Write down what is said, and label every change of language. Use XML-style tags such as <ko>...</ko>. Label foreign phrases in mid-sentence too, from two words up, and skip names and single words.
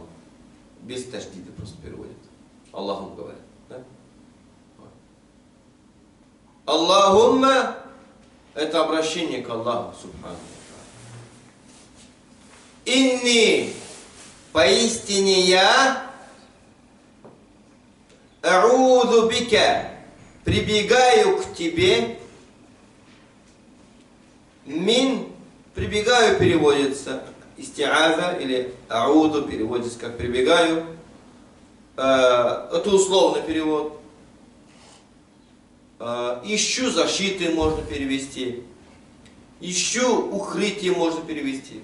<ru>Без таштида просто переводят. Аллахум говорят. Да? Аллахумма – это обращение к</ru> <ar>الله سبحانه.</ar> <ru>Инни, поистине я,</ru> <ar>أعوذ بك,</ar> <ru>прибегаю к тебе, мин, прибегаю переводится, истиаза или ауду переводится как прибегаю, это условный перевод. Ищу защиты можно перевести, ищу укрытие можно перевести.</ru>